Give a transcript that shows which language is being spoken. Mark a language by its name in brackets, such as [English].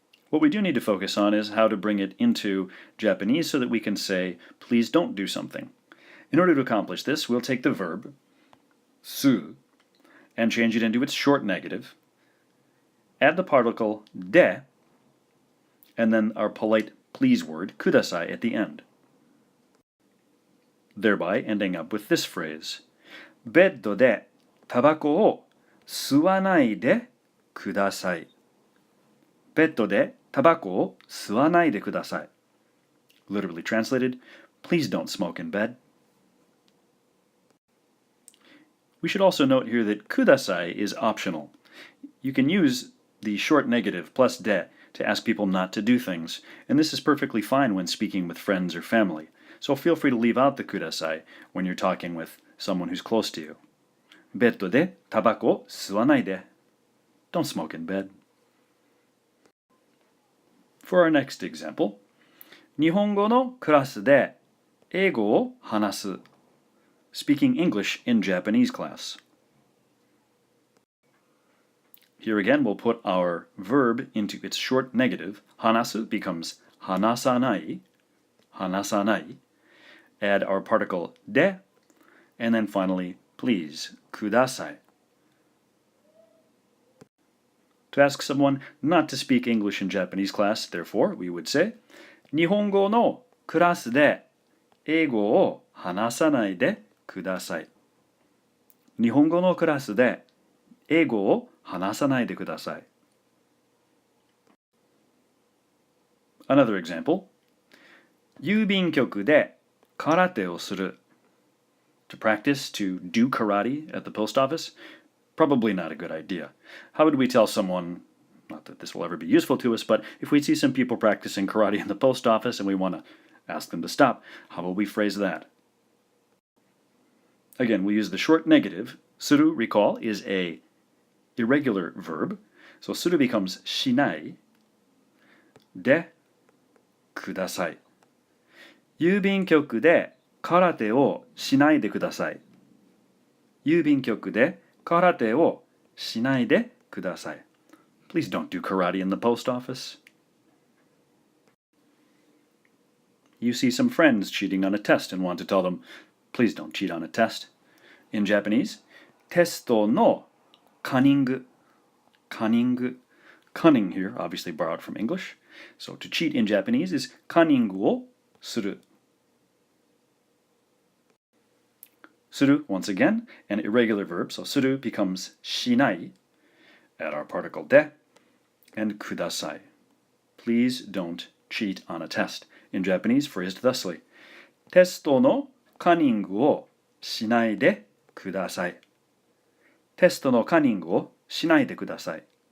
[English] What we do need to focus on is how to bring it into Japanese so that we can say, please don't do something. In order to accomplish this, we'll take the verb, su, and change it into its short negative, add the particle de, and then our polite please word, kudasai, at the end. Thereby ending up with this phrase, [Japanese] ベッドでタバコを吸わないでください. ベッドでタバコを吸わないでください. [English] Literally translated, please don't smoke in bed. We should also note here that kudasai is optional. You can use the short negative plus de to ask people not to do things, and this is perfectly fine when speaking with friends or family. So feel free to leave out the kudasai when you're talking with someone who's close to you. [Japanese] ベッドでタバコを吸わないで. [English] Don't smoke in bed. For our next example, [Japanese] 日本語のクラスで英語を話す. [English] Speaking English in Japanese class. Here again, we'll put our verb into its short negative. Hanasu becomes hanasanai, hanasanai. Add our particle de, and then finally, please, kudasai. To ask someone not to speak English in Japanese class, therefore, we would say, [Japanese] 日本語のクラスで英語を話さないでください. 日本語のクラスで英語を話さないでください. [English] Another example. [Japanese] 郵便局で空手をする. [English] To practice, to do karate at the post office? Probably not a good idea. How would we tell someone, not that this will ever be useful to us, but if we see some people practicing karate in the post office and we want to ask them to stop, how will we phrase that? Again, we use the short negative. Suru, recall, is a irregular verb. So する becomes [Japanese] しないでください。郵便局で空手をしないでください。郵便局で空手をしないでください。 [English] Please don't do karate in the post office. You see some friends cheating on a test and want to tell them, please don't cheat on a test. In Japanese, [Japanese] テストのカニング。 [English] Cunning here, obviously borrowed from English. So to cheat in Japanese is [Japanese] カニングをする。 [English] する, once again, an irregular verb, so する becomes しない at our particle で and ください. Please don't cheat on a test. In Japanese, phrased thusly. [Japanese] テストのカニングをしないでください。テストのカニングをしないでください。